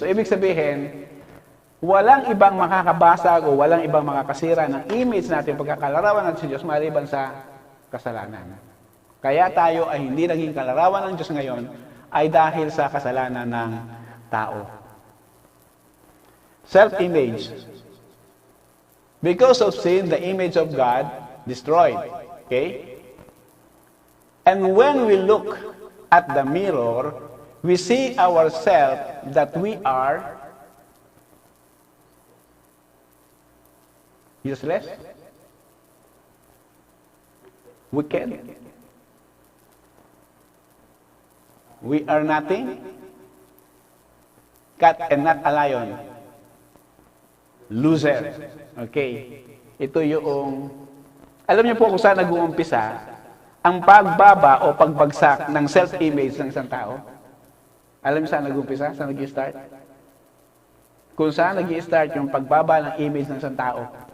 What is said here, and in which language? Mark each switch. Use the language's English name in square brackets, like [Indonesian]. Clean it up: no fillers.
[Filipino] So, ibig sabihin, walang ibang makakabasag o walang ibang makakasira ng image natin pagkakalarawan natin sa Diyos maliban sa kasalanan. Kaya tayo ay hindi naging kalarawan ng Diyos ngayon ay dahil sa kasalanan ng tao. [English] Self-image. Because of sin, the image of God destroyed. Okay? And when we look at the mirror, we see ourselves that we are useless, wicked, we are nothing, cat and not a lion, loser. Okay. [Filipino] Ito yung, alam niyo po kung saan nag-uumpisa ang pagbaba o pagbagsak ng self-image ng isang tao? Alam niyo saan nag-uumpisa? Saan nag-i-start? Kung saan nag-i-start yung pagbaba ng image ng isang tao?